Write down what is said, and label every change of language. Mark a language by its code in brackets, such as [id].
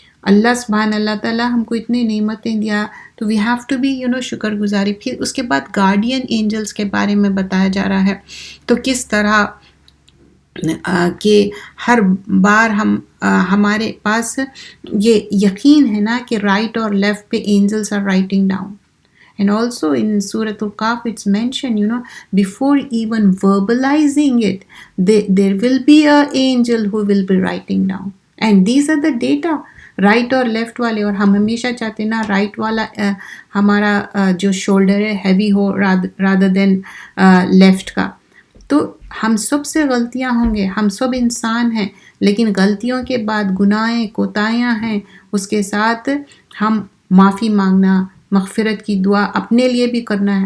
[ur] اللہ سبحان اللہ تعالیٰ ہم کو اتنی نعمتیں دیا تو [en] we have to be [ur] شکر گزاری. پھر اس کے بعد گارڈین اینجلس کے بارے میں بتایا جا رہا ہے تو کس طرح کہ ہر بار ہمارے پاس یہ یقین ہے نا کہ رائٹ اور لیفٹ پہ angels [en] Are writing down. And also in Surah Al-Kahf it's mentioned, before even verbalizing it, there will be an angel who will be writing down. And these are the data, right [ur] اور left والے. اور ہم ہمیشہ چاہتے نا right والا ہمارا جو شولڈر ہے ہیوی ہو [en] rather than [ur] لیفٹ کا. تو ہم سب سے غلطیاں ہوں گے، ہم سب انسان ہیں، لیکن غلطیوں کے بعد گناہیں کوتاہیاں ہیں، اس کے ساتھ ہم معافی مانگنا، مغفرت کی دعا اپنے لیے بھی کرنا ہے.